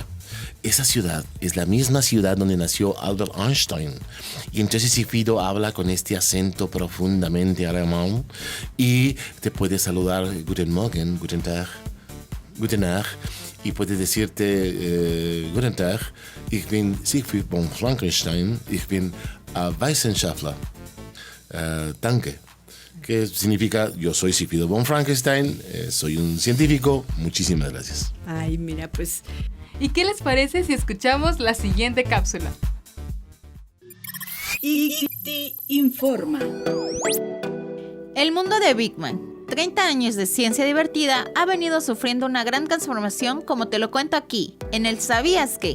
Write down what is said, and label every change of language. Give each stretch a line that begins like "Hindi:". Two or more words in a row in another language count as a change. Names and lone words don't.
Spanish: Esa ciudad es la misma ciudad donde nació Albert Einstein. Y entonces Sigfrido habla con este acento profundamente alemán y te puede saludar
German: Guten Morgen, Guten Tag, Guten Tag,
Spanish: y puede decirte
German: Guten Tag, ich bin Sigfried von Frankenstein, ich bin Wissenschaftler. Danke.
Spanish: Que significa yo soy Sigfrido von Frankenstein, soy un científico, muchísimas gracias. Ay, mira, pues... ¿Y qué les parece si escuchamos la siguiente cápsula? ICT Informa. El mundo de Big Bang, 30 años de ciencia divertida, ha venido sufriendo una gran transformación, como te lo cuento aquí, en el ¿Sabías qué?